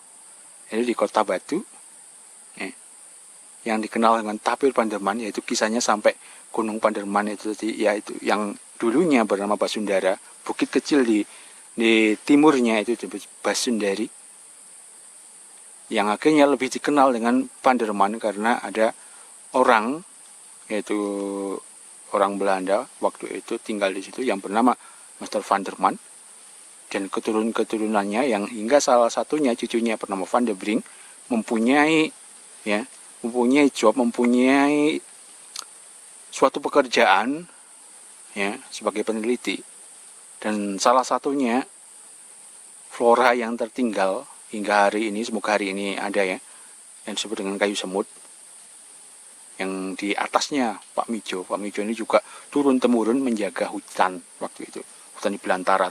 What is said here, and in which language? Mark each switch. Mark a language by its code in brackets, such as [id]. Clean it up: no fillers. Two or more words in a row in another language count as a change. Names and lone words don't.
[id] Jadi di Kota Batu, ya, yang dikenal dengan tapir Panderman, yaitu kisahnya sampai Gunung Panderman itu, yaitu yang dulunya bernama Basundara, bukit kecil di timurnya itu disebut Basundari, yang akhirnya lebih dikenal dengan Panderman karena ada orang, yaitu orang Belanda waktu itu tinggal di situ yang bernama Mr. Van der Man, dan keturunannya yang hingga salah satunya cucunya bernama Van der Brink mempunyai, ya, mempunyai job, mempunyai suatu pekerjaan, ya, sebagai peneliti, dan salah satunya flora yang tertinggal hingga hari ini, semoga hari ini ada, ya, yang disebut dengan kayu semut, yang di atasnya Pak Mijo ini juga turun-temurun menjaga hutan waktu itu, hutan di belantara.